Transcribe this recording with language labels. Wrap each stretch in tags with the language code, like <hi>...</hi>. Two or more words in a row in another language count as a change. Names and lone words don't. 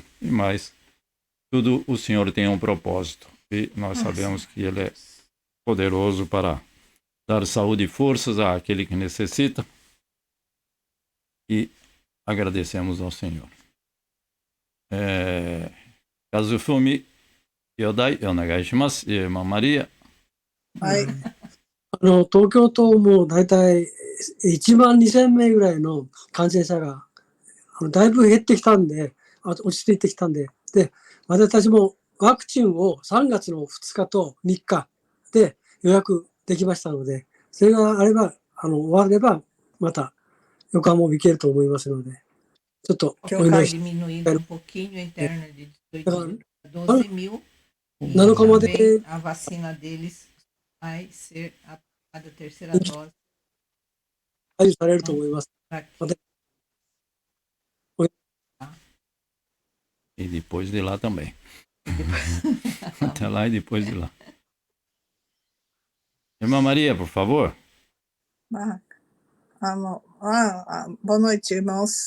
<pt>Mas tudo o Senhor tem um propósito e nós sabemos que Ele é poderoso para dar saúde e forças àquele que necessita e agradecemos ao Senhor.</pt> <ja>Kazufumi Yodai, onegaishimasu.</ja> <pt>Irmã Maria.</pt> <ja>はい。東京都もだいたい1万2000名ぐらいの感染者がだいぶ減ってきたんで、落ち着いてきたんで、で、私たちもワクチンを3月の2日と3日で予約できましたので、それがあれば、終われば、また横浜も行けると思いますので、ちょっと</ja> <pt>Porque</pt> <ja>お</ja> <pt>o</pt> <ja>祈 CAR りして、</ja> <pt>diminuindo um pouquinho, a interna de 18 a 12 mil. E</pt> <ja>7 日まで</ja> <pt>também a vacina deles vai ser a terceira dose.</pt> <ja>解除されると思います。</ja> <pt>Pra que- E depois de lá também. Até lá e depois de lá. Irmã Maria, por favor. Boa noite, irmãos.</pt>